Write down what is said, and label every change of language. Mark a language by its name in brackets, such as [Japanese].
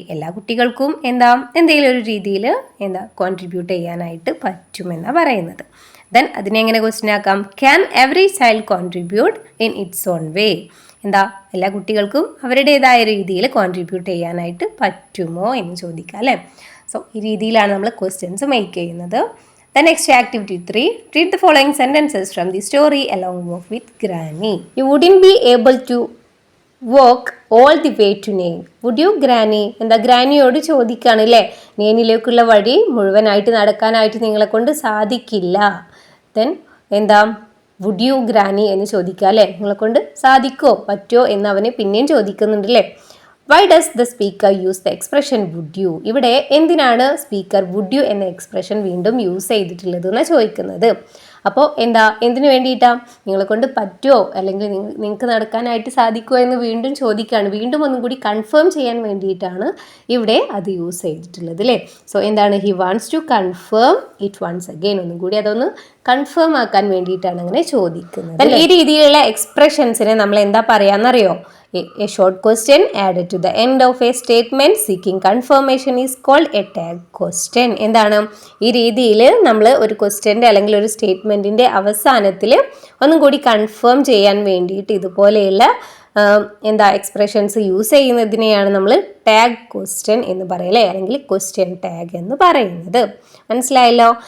[Malayalam] എല്ലാ കുട്ടികൾക്കും എന്തെങ്കിലും ഒരു രീതിയിൽ കോൺട്രിബ്യൂട്ട് ചെയ്യാനായിട്ട് പറ്റുമെന്നാണ് പറയുന്നത്. [English] then [Malayalam] അതിനെ എങ്ങനെ ക്വസ്റ്റ്യൻ ആക്കാം? [English] Can every child contribute in its own way? [Malayalam] എല്ലാ കുട്ടികൾക്കും അവരുടേതായ രീതിയിൽ കോൺട്രിബ്യൂട്ട് ചെയ്യാനായിട്ട് പറ്റുമോ എന്ന് ചോദിക്കാം അല്ലേ. സോ ഈ രീതിയിലാണ് നമ്മൾ ക്വസ്റ്റ്യൻസ് മേക്ക് ചെയ്യുന്നത്. [English] The next activity 3, read the following sentences from the story along walk with Granny. You wouldn't be able to walk all the way to Nain. Would you, Granny? [Malayalam] ഗ്രാനിയോട് ചോദിക്കുകയാണ് അല്ലേ. നെയിനിലേക്കുള്ള വഴി മുഴുവനായിട്ട് നടക്കാനായിട്ട് നിങ്ങളെ കൊണ്ട് സാധിക്കില്ല. ദെൻ വുഡ് യു ഗ്രാനി എന്ന് ചോദിക്കുക അല്ലേ. നിങ്ങളെ കൊണ്ട് സാധിക്കോ പറ്റോ എന്ന് അവനെ പിന്നെയും ചോദിക്കുന്നുണ്ട് അല്ലേ. [English] Why does the speaker use the expression would you? [Malayalam] ഇവിടെ എന്തിനാണ് സ്പീക്കർ വുഡ് യു എന്ന എക്സ്പ്രഷൻ വീണ്ടും യൂസ് ചെയ്തിട്ടുള്ളത് എന്നാണ് ചോദിക്കുന്നത്. അപ്പോൾ എന്തിനു വേണ്ടിയിട്ടാണ്? നിങ്ങളെ കൊണ്ട് പറ്റുമോ അല്ലെങ്കിൽ നിങ്ങൾക്ക് നടക്കാനായിട്ട് സാധിക്കുമോ എന്ന് വീണ്ടും ചോദിക്കുകയാണ്. വീണ്ടും ഒന്നും കൂടി കൺഫേം ചെയ്യാൻ വേണ്ടിയിട്ടാണ് ഇവിടെ അത് യൂസ് ചെയ്തിട്ടുള്ളത് അല്ലേ. [English] So he wants to confirm it once again. [Malayalam] ഒന്നും കൂടി അതൊന്ന് കൺഫേം ആക്കാൻ വേണ്ടിയിട്ടാണ് അങ്ങനെ ചോദിക്കുന്നത്. ഈ രീതിയിലുള്ള എക്സ്പ്രഷൻസിനെ നമ്മൾ എന്താ പറയാന്നറിയോ? [English] A short question added to the end of a statement seeking confirmation is called a tag question. [Malayalam] ഈ രീതിയിൽ നമ്മൾ ഒരു ക്വസ്റ്റ്യൻ്റെ അല്ലെങ്കിൽ ഒരു സ്റ്റേറ്റ്മെൻറ്റിൻ്റെ അവസാനത്തിൽ ഒന്നും കൂടി കൺഫേം ചെയ്യാൻ വേണ്ടിയിട്ട് ഇതുപോലെയുള്ള എക്സ്പ്രഷൻസ് യൂസ് ചെയ്യുന്നതിനെയാണ് നമ്മൾ ടാഗ് ക്വസ്റ്റ്യൻ എന്ന് പറയല്ലേ, അല്ലെങ്കിൽ ക്വസ്റ്റ്യൻ ടാഗ് എന്ന് പറയുന്നത്. മനസ്സിലായല്ലോ.